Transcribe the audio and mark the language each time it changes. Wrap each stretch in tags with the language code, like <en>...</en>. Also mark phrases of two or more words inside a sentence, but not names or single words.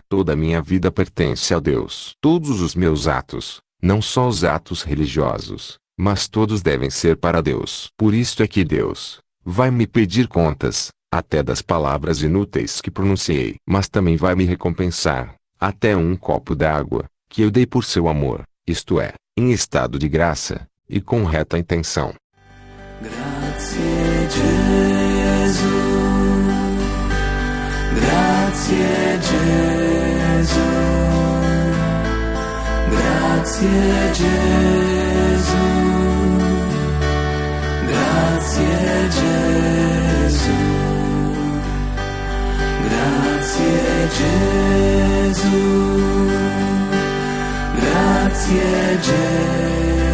<pt>Toda a minha vida pertence a Deus. Todos os meus atos, não só os atos religiosos, mas todos devem ser para Deus. Por isto é que Deus vai me pedir contas, até das palavras inúteis que pronunciei. Mas também vai me recompensar, até um copo d'água, que eu dei por seu amor, isto é, em estado de graça, e com reta intenção.</pt> <it>Grazie Gesù, grazie Gesù, grazie Gesù, grazie Gesù, grazie Gesù, grazie Gesù.</it>